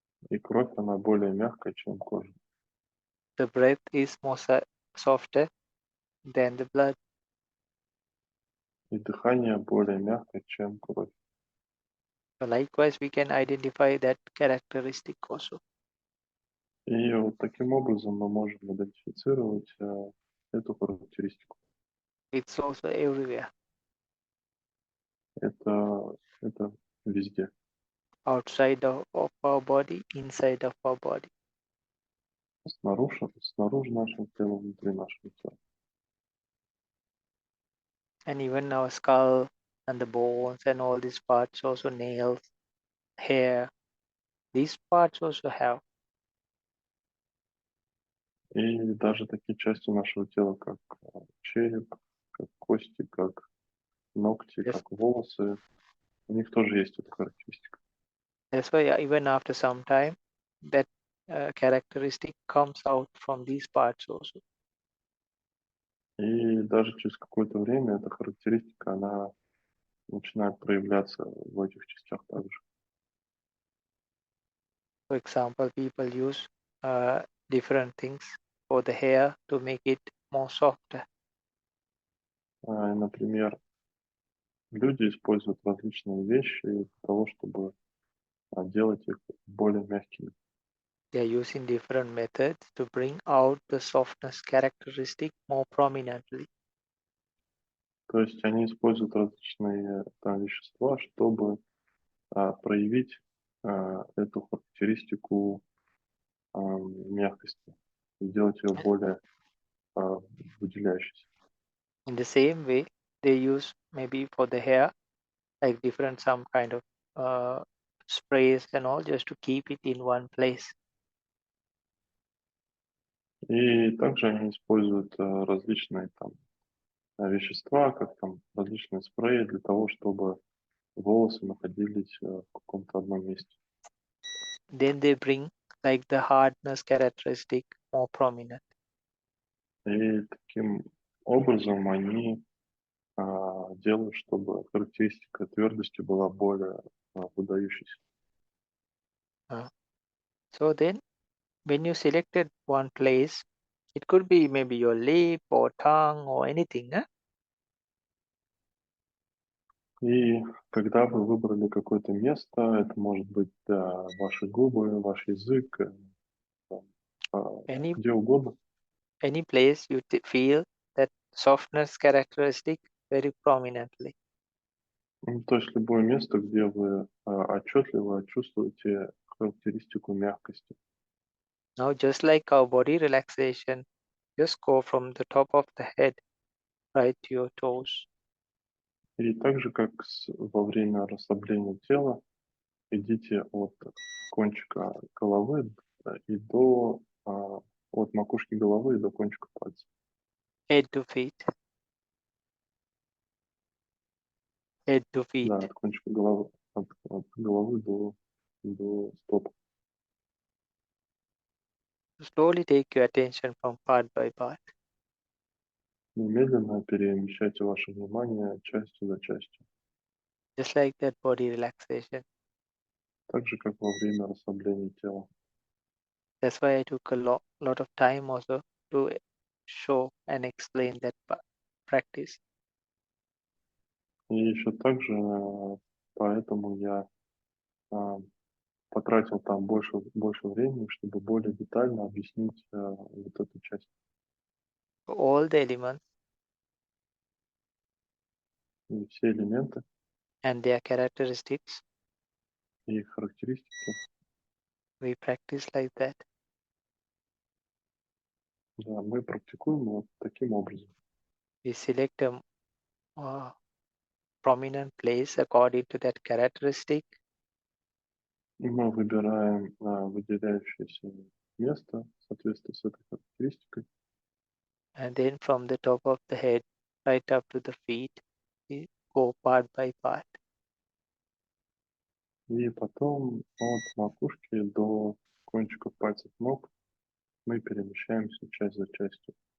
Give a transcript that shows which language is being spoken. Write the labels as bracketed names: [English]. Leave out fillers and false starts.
[Russian] И кровь, она более мягкая, чем кожа. [English] The breath is more softer than the blood. [Russian] И дыхание более мягкое, чем кровь. [English] So likewise, we can identify that characteristic also. [Russian] И вот таким образом мы можем идентифицировать эту характеристику. [English] It's also everywhere, [Russian] Это везде. [English] outside of our body, inside of our body. [Russian] Снаружи нашего тела, внутри нашего тела. [English] And even our skull and the bones and all these parts, also nails, hair, these parts also have. [Russian] И даже такие части нашего тела, как череп, как кости, как ногти, [English] Yes. [Russian] как волосы, у них тоже есть эта характеристика. [English] That's why even after some time, that characteristic comes out from these parts also. [Russian] И даже через какое-то время эта характеристика, она начинает проявляться в этих частях также. [English] For example, people use different things for the hair to make it more softer. [Russian] Например, люди используют различные вещи для того, чтобы делать их более мягкими. [English] They are using different methods to bring out the softness characteristic more prominently. [Russian] То есть они используют различные вещества, чтобы проявить эту характеристику мягкости, сделать ее более выделяющейся. [English] In the same way, they use maybe for the hair, like different some kind of sprays and all, just to keep it in one place. [Russian] И также они используют различные там вещества, как там различные спреи для того, чтобы волосы находились в каком-то одном месте. [English] Then they bring like the hardness characteristic more prominent. [Russian] И таким образом они делают, чтобы характеристика твердости была более выдающейся. [English] So then, when you selected one place, it could be maybe your lip or tongue or anything. [Russian] И когда вы выбрали какое-то место, это может быть ваши губы, ваш язык, [English] Any [Russian] где угодно. [English] any place you feel that softness characteristic very prominently. [Russian] То есть любое место, где вы отчетливо чувствуете характеристику мягкости. [English] Now, just like our body relaxation, just go from the top of the head right to your toes. [Russian] И так же, как во время расслабления тела, идите от кончика головы и от макушки головы и до кончика пальца. [English] Head to feet. Head to feet. [Russian] Да, от кончика головы, от головы до стоп. [English] Slowly take your attention from part by part. [Russian] Немедленно перемещайте ваше внимание частью за частью. [English] Just like that body relaxation. [Russian] Так же, как во время расслабления тела. [English] That's why I took a lot of time also to show and explain that practice. [Russian] И еще также поэтому я потратил там больше времени, чтобы более детально объяснить вот эту часть. [English] All the elements [Russian] И все элементы [English] and their characteristics [Russian] и их характеристики. [English] We practice like that. [Russian] Да, мы практикуем вот таким образом. [English] We select a prominent place according to that characteristic, [Russian] И мы выбираем выделяющееся место в соответствии с этой характеристикой. [English] and then from the top of the head right up to the feet, we go part by part. [Russian] И потом от макушки до кончиков пальцев ног мы перемещаемся часть за частью.